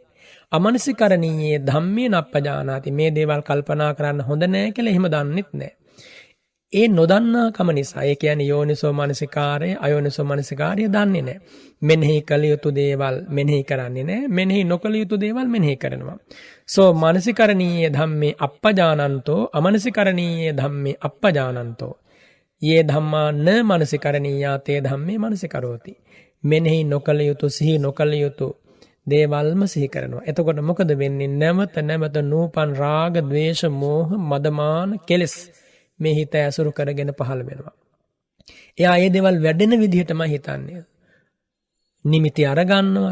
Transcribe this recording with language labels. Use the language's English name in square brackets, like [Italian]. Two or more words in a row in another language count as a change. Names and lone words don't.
[Pali] අමනසිකරණීය ධම්මේ නප්පජානාති. [Sinhala] මේ දේවල් කල්පනා කරන්න හොඳ නැහැ කියලා එහෙම දන්නෙත් නැහැ. ඒ නොදන්නාකම නිසා, ඒ කියන්නේ යෝනිසෝ මනසිකාරය, අයෝනිසෝ මනසිකාරය දන්නේ නැහැ. මෙනෙහි කළ යුතු දේවල් මෙනෙහි කරන්නේ නැහැ. මෙනෙහි නොකළ යුතු දේවල් මෙනෙහි කරනවා. [Pali] සෝ මනසිකරණීය ධම්මේ අප්පජානන්තෝ අමනසිකරණීය ධම්මේ අප්පජානන්තෝ යේ ධම්මා න මනසිකරණීයා තේ ධම්මේ මනසිකරෝති. [Sinhala] මෙනෙහි නොකළ යුතු, සිහි නොකළ යුතු දේවල්ම සිහි කරනවා. එතකොට මොකද වෙන්නේ? නැවත නැවත නූපන් රාග, ద్వේෂ, මෝහ, මදමාන කෙලෙස් මේ හිත ඇසුරු කරගෙන පහළ වෙනවා. එයා ඒ දේවල් වැඩෙන විදිහටම හිතන්නේ. නිමිති අරගන්නවා.